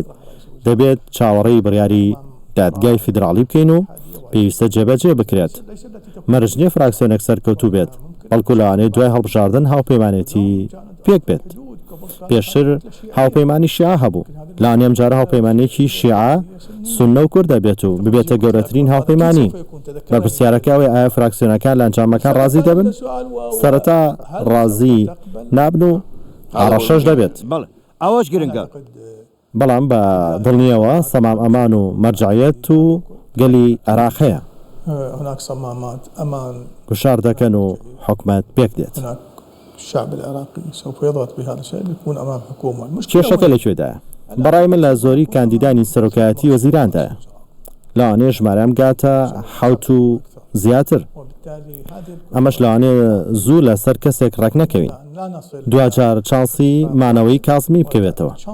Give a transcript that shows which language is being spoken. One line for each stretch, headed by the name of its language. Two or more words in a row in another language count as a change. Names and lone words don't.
Central Kurdish: دەبێت چاوەڕێی بڕیاری دادگای فیدراڵی بکەین و پێویستە جێبەجێ بکرێت مەرجنیە فراکسیۆنێک سەرکەوتوو بێت بەڵکو لەوانەیە دوای هەڵبژاردن هاوپەیمانێتی پێک بێت پێشتر هاوپەیمانی شیعە هەبوو لاانێم جارە هاوپەیمانێکی شیعە سونە و کوورد دەبێت و ببێتە گەورەترین هاوپەیمانی بەرپرسیارەکەوەی ئایا فراکسیۆنەکان لە ئەنجامەکان ڕازی دەبن سەرەتا ڕازی نابن و ئاڕەشەش دەبێت ئەوەش گرنگە بەڵام بە دڵنیەوە
Arabic: سەمام ئەمان
Central Kurdish: و مەرجعیەت و گەلی عێراق هەیە
Arabic: هناك صمامات أمان
Central Kurdish: گوشار دەکەن و حکومەت پێک دێت
Arabic: هناك الشعب العراقي سوف يضغط بهذا الشيء ليكون أمام حكومة
Central Kurdish: کێشەکە لەکوێدایە بەڕای من لە زۆری کاندیدانی سەرۆکایەتی وەزیراندایە لەوانەیە ژمارەم گاتە حوت و زیاتر ئەمەش لەوانەیە زوو لەسەر کەسێک ڕێک نەکەوین دوجار چانسی مانەوەی کازمی بکەوێتەوە